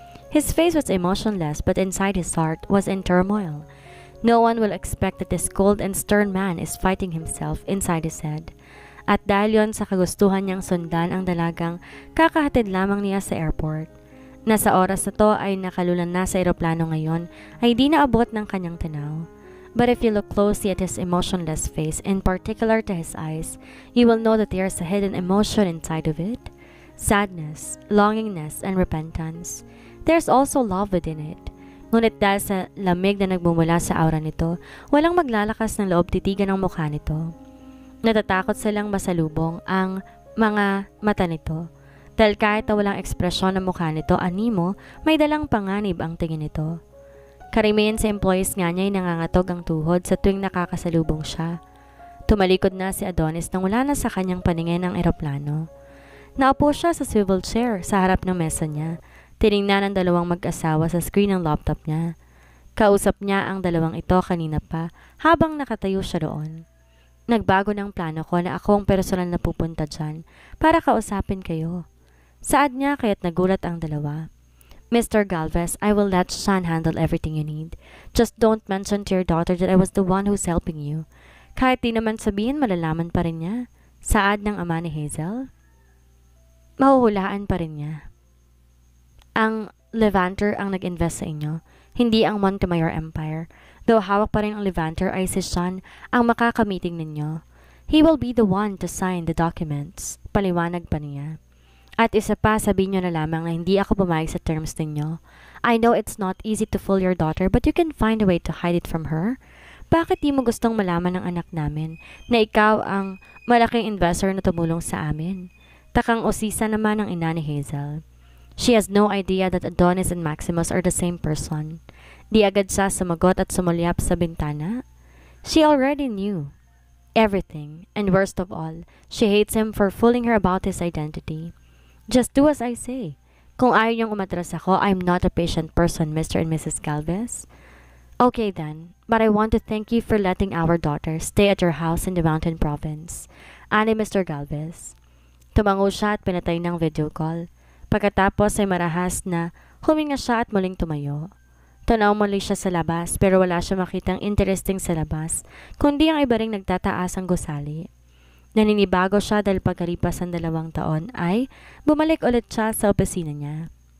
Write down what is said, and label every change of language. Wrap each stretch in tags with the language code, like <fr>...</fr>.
<en>His face was emotionless but inside his heart was in turmoil. No one will expect that this cold and stern man is fighting himself inside his head.</en> <tl>At dahil yon sa kagustuhan niyang sundan ang dalagang kakahatid lamang niya sa airport. Nasa oras na to ay nakalulan na sa eroplano ngayon ay di naabot ng kanyang tanaw.</tl> <en>But if you look closely at his emotionless face, in particular to his eyes, you will know that there is a hidden emotion inside of it. Sadness, longingness, and repentance. There's also love within it.</en> <tl>Ngunit dahil sa lamig na nagbumula sa aura nito, walang maglalakas ng loob titigan ang mukha nito. Natatakot silang masalubong ang mga mata nito. Dahil kahit na walang ekspresyon ng mukha nito, animo, may dalang panganib ang tingin nito. Karamihan sa employees nga niya ay nangangatog ang tuhod sa tuwing nakakasalubong siya. Tumalikod na si Adonis nang wala na sa kanyang paningin ang eroplano. Naupo siya sa swivel chair sa harap ng mesa niya. Tiningnan ang dalawang mag-asawa sa screen ng laptop niya. Kausap niya ang dalawang ito kanina pa habang nakatayo siya doon. Nagbago ng plano ko na ako ang personal na pupunta dyan para kausapin kayo. Saad niya kaya't nagulat ang dalawa.</tl> <en>Mr. Galvez, I will let Sean handle everything you need. Just don't mention to your daughter that I was the one who's helping you.</en> <tl>Kahit di naman sabihin, malalaman pa rin niya. Saad ng ama ni Hazel. Mahuhulaan pa rin niya. Ang Levanter ang nag-invest sa inyo, hindi ang Montemayor Empire. Though hawak pa rin ang Levanter ay si Sean ang makakamiting ninyo.</tl> <en>He will be the one to sign the documents.</en> <tl>Paliwanag pa niya. At isa pa, sabihin nyo na lamang na hindi ako pumayag sa terms ninyo.</tl> <en>I know it's not easy to fool your daughter but you can find a way to hide it from her.</en> <tl>Bakit di mo gustong malaman ng anak namin na ikaw ang malaking investor na tumulong sa amin? Takang usisa naman ang ina ni Hazel.</tl> <en>She has no idea that Adonis and Maximus are the same person.</en> <tl>Di agad siya sumagot at sumulyap sa bintana.</tl> <en>She already knew everything, and worst of all, she hates him for fooling her about his identity. Just do as I say.</en> <tl>Kung ayaw niyang umatras ako,</tl> <en>I'm not a patient person, Mr. and Mrs. Galvez. Okay then, but I want to thank you for letting our daughter stay at your house in the mountain province.</en> <tl>Ani Mr. Galvez. Tumango siya at pinatay ng video call. Pagkatapos ay marahas na huminga siya at muling tumayo. Tanaw muli siya sa labas pero wala siya makitang interesting sa labas, kundi ang iba ring nagtataas ang gusali. Naninibago siya dahil pagkalipas ng 2 taon ay bumalik ulit siya sa opisina niya.</tl>